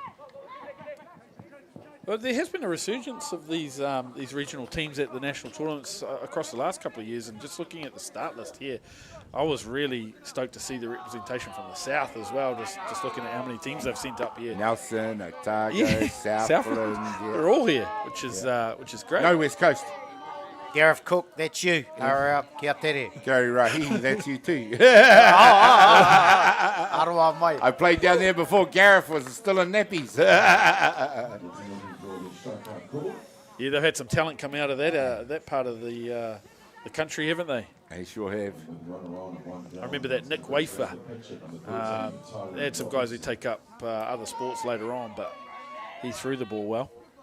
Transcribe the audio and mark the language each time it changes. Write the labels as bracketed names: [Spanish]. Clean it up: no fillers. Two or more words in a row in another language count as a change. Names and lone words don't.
[English] Well, there has been a resurgence of these regional teams at the national tournaments across the last couple of years, and just looking at the start list here, I was really stoked to see the representation from the south as well, just looking at how many teams they've sent up here. Nelson, Otago, Southland. Yeah. They're all here, which is great. No West Coast. Gareth Cook, that's you. Hurry up, [Māori] kia tere. [English] Gary Raheem, that's you too. [Māori] Aroa mai. [English] I played down there before Gareth was still in nappies. Yeah, they've had some talent come out of that part of the country, haven't they? They sure have. I remember that Nick Wafer. They had some guys who take up other sports later on, but he threw the ball well.